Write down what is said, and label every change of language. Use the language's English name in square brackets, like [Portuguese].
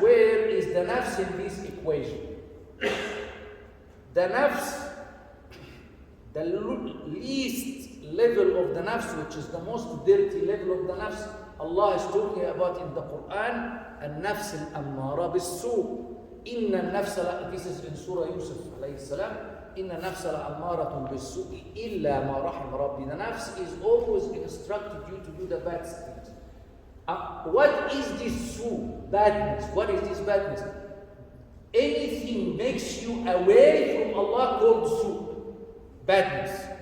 [English] Where is the nafs in this equation? The nafs, the least level of the nafs, which is the most dirty level of the nafs, Allah is talking about in the Quran, [Arabic] النفس الأمارة بالسوء. إن النفس, [English] this is in Surah Yusuf alayhi salam, [Arabic] إن النفس لأمارة بالسوء إلا ما رحم ربي. [English] The nafs is always instructed you to do the bad things. What is this su? Badness. What is this badness? Anything makes you away from Allah called su. Badness.